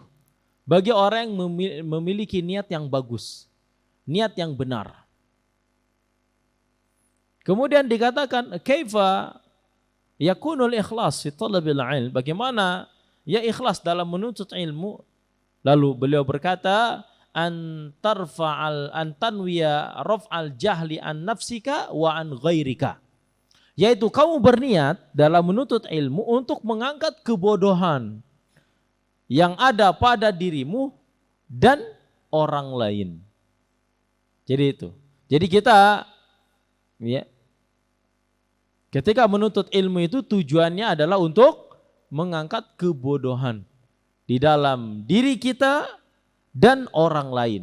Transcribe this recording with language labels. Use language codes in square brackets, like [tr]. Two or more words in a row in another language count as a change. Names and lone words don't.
[id] Bagi orang yang memiliki niat yang bagus, niat yang benar. Kemudian dikatakan, [ar] كيف يكون الإخلاص في طلب العلم? [id] Bagaimana ya ikhlas dalam menuntut ilmu? Lalu beliau berkata, [ar] أن تنوي رفع الجهل عن نفسك وعن غيرك. [id] Yaitu kamu berniat dalam menuntut ilmu untuk mengangkat kebodohan yang ada pada dirimu dan orang lain. Jadi itu. Jadi kita ya, ketika menuntut ilmu itu tujuannya adalah untuk mengangkat kebodohan di dalam diri kita dan orang lain.